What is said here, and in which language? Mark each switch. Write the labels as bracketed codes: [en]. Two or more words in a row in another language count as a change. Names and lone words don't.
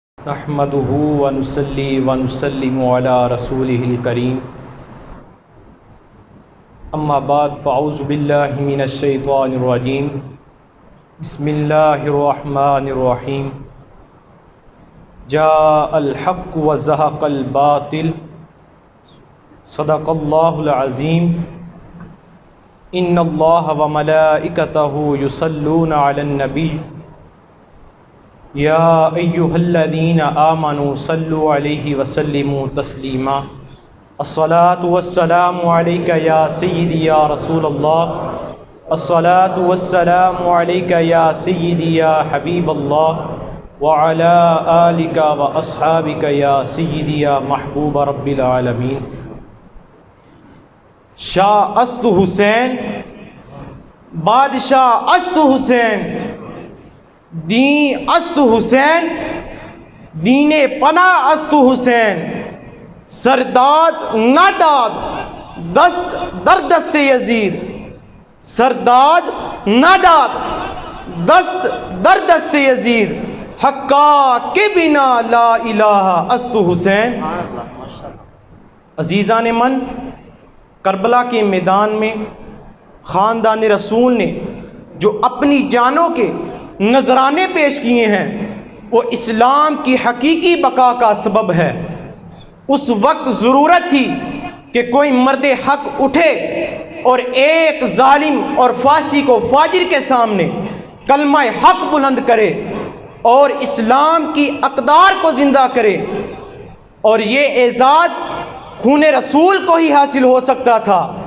[ar] نحمده ونصلي ونسلم على رسوله الكريم اما بعد فاعوذ باللہ من الشیطان الرجیم بسم اللہ الرحمن الرحیم جاء الحق وزهق الباطل صدق اللہ العظیم ان اللہ وملائکتہ یصلون علی النبی یا ایہا الذین آمنوا صلوا علیہ وسلموا تسلیما الصلاة والسلام علیک یا سیدی یا رسول اللہ الصلاة والسلام علیک یا سیدی یا حبیب اللہ وعلی آلک واصحابک یا سیدی یا محبوب رب العالمین۔ [fa] شاہ است حسین بادشاہ است حسین دین است حسین دین پناہ است حسین سرداد ناداد دست در دست یزید سرداد ناداد دست در دست یزید حقا کے بنا لا الہ است حسین۔ عزیزان من، [ur] کربلا کے میدان میں خاندان رسول نے جو اپنی جانوں کے نذرانے پیش کیے ہیں وہ اسلام کی حقیقی بقا کا سبب ہے۔ اس وقت ضرورت تھی کہ کوئی مرد حق اٹھے اور ایک ظالم اور فاسق کو فاجر کے سامنے کلمہ حق بلند کرے اور اسلام کی اقدار کو زندہ کرے، اور یہ اعزاز خون رسول کو ہی حاصل ہو سکتا تھا،